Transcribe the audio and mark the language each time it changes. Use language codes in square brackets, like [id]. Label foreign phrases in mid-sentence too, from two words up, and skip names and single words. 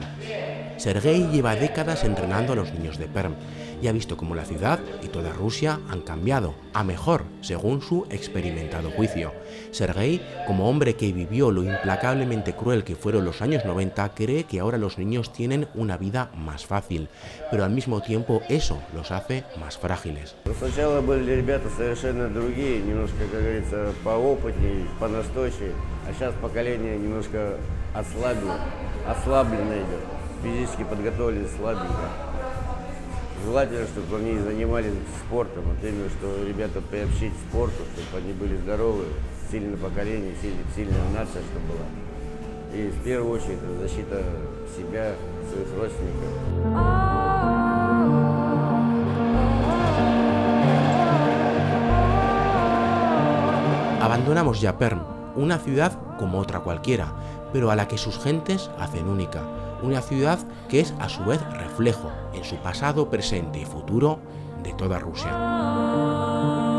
[es] Sergei lleva décadas entrenando a los niños de Perm y ha visto cómo la ciudad y toda Rusia han cambiado, a mejor, según su experimentado juicio. Sergei, como hombre que vivió lo implacablemente cruel que fueron los años 90, cree que ahora los niños tienen una vida más fácil, pero al mismo tiempo eso los hace más frágiles. [ru] Сначала были ребята совершенно другие, немножко, как говорится, поопытнее, понастойчивее, а сейчас поколение немножко ослаблено идет, физически подготовлены слабенько. Желательно, чтобы они занимались спортом, вот именно, что ребята приобщить к спорту, чтобы они были здоровы, сильное поколение, сильная нация, чтобы была. И в первую очередь защита себя, своих родственников. [es] Abandonamos ya Perm, una ciudad como otra cualquiera, pero a la que sus gentes hacen única. Una ciudad que es a su vez reflejo, en su pasado, presente y futuro, de toda Rusia.